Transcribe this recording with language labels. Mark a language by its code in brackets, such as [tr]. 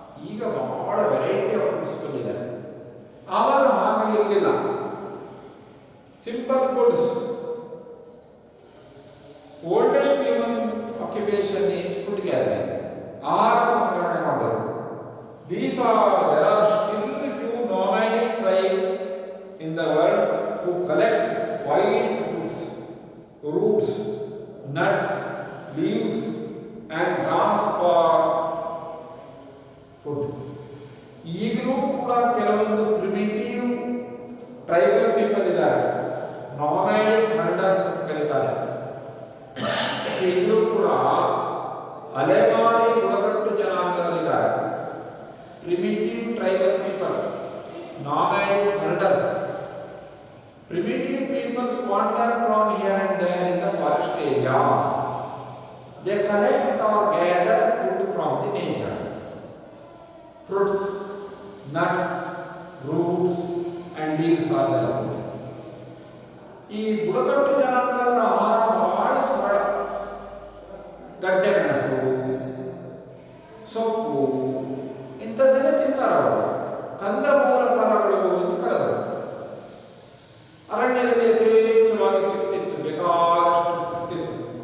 [kn] ಈಗ ಬಹಳ [en] variety of foods [kn] ಬಂದಿದೆ. ಆವಾಗ ಹಾಗೆ ಇರಲಿಲ್ಲ, simple foods. [en] oldest human occupation is food gathering, [kn] ಆಹಾರ ಸಂಗ್ರಹಣೆ ಮಾಡೋದು. [en] There are still few nomadic tribes in the world who collect wild fruits, roots, nuts, leaves and grass for food. [kn] ಈಗಲೂ ಕೂಡ ಕೆಲವೊಂದು [en] primitive tribal people [kn] ಇದ್ದಾರೆ, ನಾಮ್ಯಾಡಿಕ್ ಹರ್ಡರ್ಸ್ ಅಂತ ಕರೀತಾರೆ. ಈಗಲೂ ಕೂಡ ಅಲೆಮಾರಿ ಬುಡಕಟ್ಟು ಜನಾಂಗದವರಿದ್ದಾರೆ. [en] Primitive tribal people, nomadic herders. Primitive peoples wander from here and there in the forest area. They collect or gather food from the nature. Fruits, nuts, roots and leaves are their food. [kn] ಈ ಬುಡಕಟ್ಟು ಜನಾಂಗದವರ ಆಹಾರ ಬಹಳ ಸರಳ. ಗಡ್ಡೆ ಗೆಣಸು, ಸೊಪ್ಪು ಇಂಥದ್ದನ್ನೇ ತಿಂತಾರವರು. ಕಂದಮೂಲ ಫಲಗಳು ಅಂತ ಕರೆದರು. ಅರಣ್ಯದಲ್ಲಿ ಯಥೇಚ್ಛವಾಗಿ ಸಿಗ್ತಿತ್ತು, ಬೇಕಾದಷ್ಟು ಸಿಗ್ತಿತ್ತು.